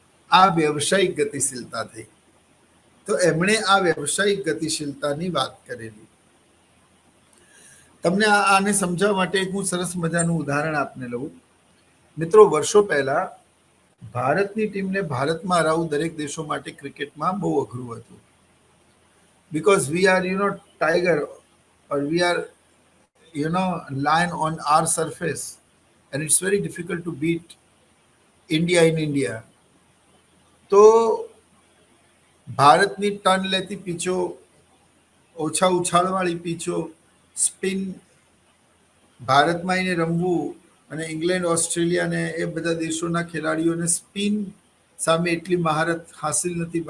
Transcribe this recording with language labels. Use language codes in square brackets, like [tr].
[gu] આ વ્યવસાયિક ગતિશીલતા થઈ. તો એમણે આ વ્યવસાયિક ગતિશીલતાની વાત કરેલી. તમને આને સમજાવવા માટે હું સરસ મજાનું ઉદાહરણ આપને લઉં. મિત્રો, વર્ષો પહેલા ભારતની ટીમને ભારતમાં હરાવવું દરેક દેશો માટે ક્રિકેટમાં બહુ અઘરું હતું. [en] Because we are tiger, or we are lion on our surface, and it's very difficult to beat India in India. [gu] તો ભારતની ટર્ન લેતી પીચો, ઓછા ઉછાળવાળી પીચો, સ્પિન, ભારતમાં આવીને રમવું અને ઇંગ્લેન્ડ, ઓસ્ટ્રેલિયા ને એ બધા દેશોના ખેલાડીઓને સ્પિન સામે એટલી મહારત હાસિલ નથી.